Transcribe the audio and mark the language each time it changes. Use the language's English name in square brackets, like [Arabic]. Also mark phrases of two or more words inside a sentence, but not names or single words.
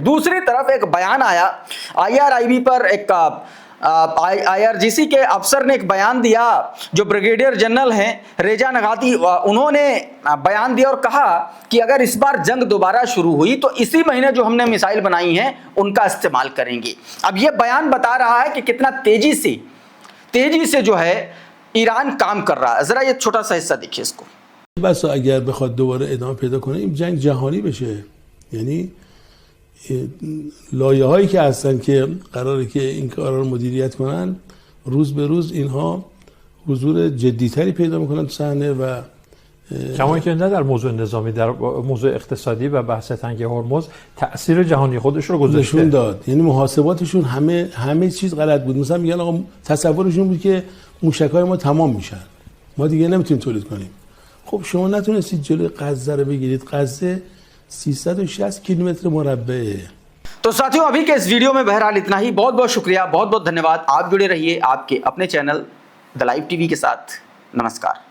[Hindi] दूसरी तरफ एक बयान आया IRIB पर, एक IRGC के अफसर ने एक बयान दिया, जो ब्रिगेडियर जनरल हैं रेजा नगाती, उन्होंने बयान दिया और कहा कि अगर इस बार जंग दोबारा शुरू हुई तो इसी महीने जो हमने मिसाइल बनाई हैं उनका इस्तेमाल करेंगे। अब यह बयान बता रहा है कि कितना तेजी से जो है ईरान काम कर रहा है। जरा ये छोटा सा हिस्सा देखिए इसको। बस अगर [Persian] بخواد دوباره ادامه پیدا کنه این جنگ جهانی بشه، یعنی لایه‌هایی که هستن که قراره که این کارا رو مدیریت کنن روز به روز اینها حضور جدی‌تری پیدا میکنن تو صحنه و کما که نه در موضوع نظامی، در موضوع اقتصادی و بحث تنگ هرمز تأثیر جهانی خودش رو گذاشته، نشون داد. یعنی محاسباتشون همه چیز غلط بود. مثلا میگن آقا تصورشون بود که موشک‌های ما تمام میشن، ما دیگه نمیتونیم تولید کنیم. خب شما نتونستید جلوی غزه رو بگیرید. غزه 360 किलोमीटर مربع। [Hindi] तो साथियों अभी के इस वीडियो में बहरहाल इतना ही। बहुत बहुत शुक्रिया, बहुत बहुत धन्यवाद। आप जुड़े रहिए आपके अपने चैनल द लाइव टीवी के साथ। नमस्कार।